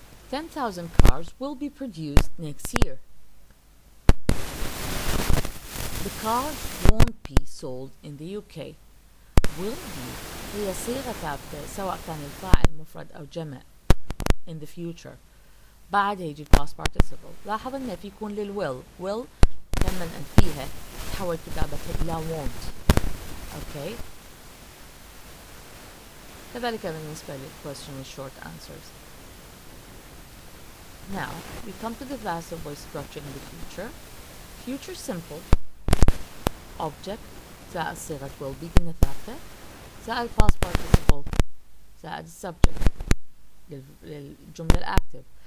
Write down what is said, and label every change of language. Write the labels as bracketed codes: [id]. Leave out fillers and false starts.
[en] 10,000 cars will be produced next year. The cars won't be sold in the UK. [ar] Will be هي صيغة ثابتة سواء كان الفاعل مفرد أو جمع [en] in the future. [ar] بعد يجي past participle. لاحظ إنه في يكون للwill. will لما ننفيها تحول كتابتها إلى won't. [en] Okay. [ar] كذلك بالنسبة للquestion with short answers. [en] Now we come to the passive voice structure in the future. Future simple object زائد صيغة will be [ar] قلنا ثابتة [en] زائد past participle زائد subject للجملة الأكتف.